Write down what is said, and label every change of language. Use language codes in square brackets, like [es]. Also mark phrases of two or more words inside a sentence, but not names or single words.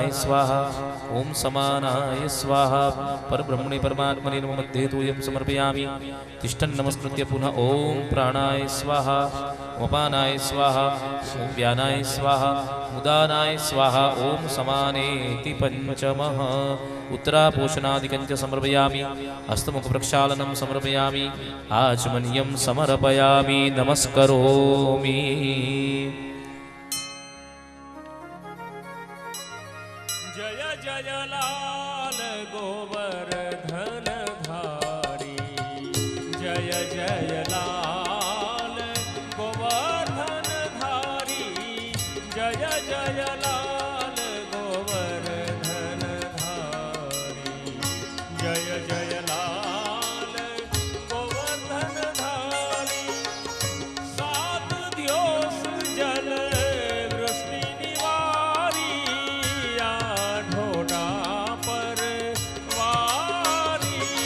[sa] स्वाहा ॐ समानाय स्वाहा परब्रह्मणे परमात्मने नमो मध्ये तोयं समर्पयामि तिष्ठन् नमस्कृत्य पुनः ॐ प्राणाय स्वाहा ॐ अपानाय स्वाहा ॐ व्यानाय स्वाहा उदानाय स्वाहा ॐ समानेति पञ्चमः उत्तरापोषणादिकं च समर्पयामि हस्तमुखप्रक्षालनं समर्पयामि आचमनीयं समर्पयामि नमस्करोमि [hi] जय जय लाल गोवर्धन धारी जय जय लाल गोवर्धन धारी जय जय लाल गोवर्धन धारी जय जय लाल गोवर्धन धारी सात दिवस जल वृष्टि निवारी आढोडा पर वारी